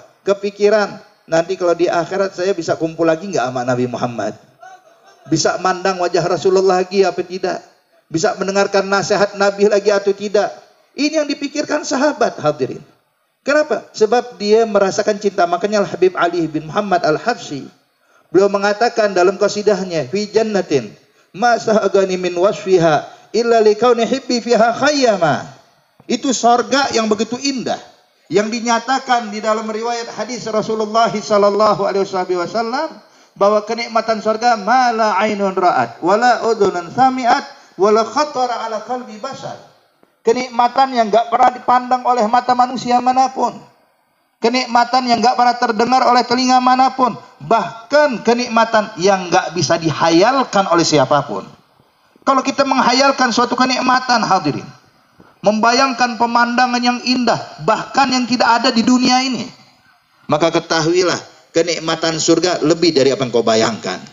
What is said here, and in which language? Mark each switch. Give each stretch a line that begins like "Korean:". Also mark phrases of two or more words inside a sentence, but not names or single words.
Indonesian: Kepikiran nanti kalau di akhirat saya bisa kumpul lagi enggak sama Nabi Muhammad? Bisa mandang wajah Rasulullah lagi apa tidak? Bisa mendengarkan nasihat Nabi lagi atau tidak? Ini yang dipikirkan sahabat hadirin. Kenapa? Sebab dia merasakan cinta. Makanya Habib Ali bin Muhammad Al-Habsyi, beliau mengatakan dalam qasidahnya,
Arabic: في جنة ما شاقني من وصفها إلا لكون حبي فيها خيما.
Indonesian: Itu sorga yang begitu indah, yang dinyatakan di dalam riwayat hadis Rasulullah
Arabic: صلى الله عليه وسلم
Indonesian: bahwa kenikmatan sorga
Arabic: ما لا عين رأت ولا أذن سمعت ولا خطر على قلب بشر.
Indonesian: Kenikmatan yang enggak pernah dipandang oleh mata manusia manapun, kenikmatan yang enggak pernah terdengar oleh telinga manapun, bahkan kenikmatan yang enggak bisa dihayalkan oleh siapapun. Kalau kita menghayalkan suatu kenikmatan hadirin, membayangkan pemandangan yang indah, bahkan yang tidak ada di dunia ini, maka ketahuilah kenikmatan surga lebih dari apa yang kau bayangkan.